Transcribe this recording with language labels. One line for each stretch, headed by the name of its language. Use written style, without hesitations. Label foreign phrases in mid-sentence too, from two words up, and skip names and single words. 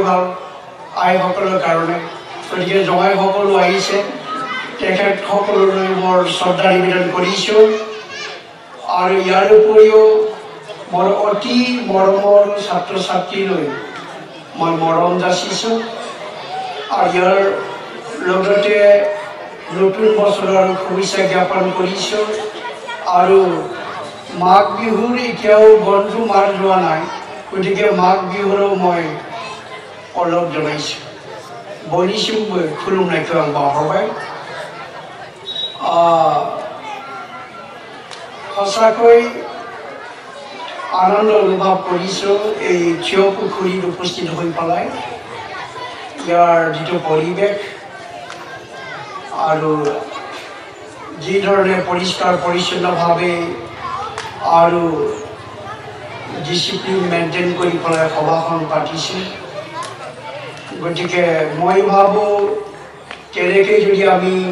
Assamese: ভাল আইসকলৰ কাৰণে গতিকে জঙাইসকলো আহিছে তেখেতসকললৈ মোৰ শ্ৰদ্ধা নিবেদন কৰিছোঁ আৰু ইয়াৰ উপৰিও মোৰ অতি মৰমৰ ছাত্ৰ ছাত্ৰীলৈ মই মৰম যাচিছোঁ আৰু ইয়াৰ লগতে নতুন বছৰৰ শুভেচ্ছা জ্ঞাপন কৰিছোঁ আৰু মাঘ বিহুৰ এতিয়াও বন্ধু মাৰ যোৱা নাই গতিকে মাঘ বিহুৰো মই অলপ জনাইছোঁ
Bodo: বয়নিसिमबो खुलुमनायखौ आं बावहरबाय
Assamese: সঁচাকৈ আনন্দ অনুভৱ কৰিছোঁ এই থিয় পুখুৰীত উপস্থিত হৈ পেলাই ইয়াৰ যিটো পৰিৱেশ আৰু যি ধৰণে পৰিষ্কাৰ পৰিচ্ছন্নভাৱে আৰু ডিচিপ্লিন মেইনটেইন কৰি পেলাই সভাখন পাতিছে গতিকে মই ভাবোঁ তেনেকৈ যদি আমি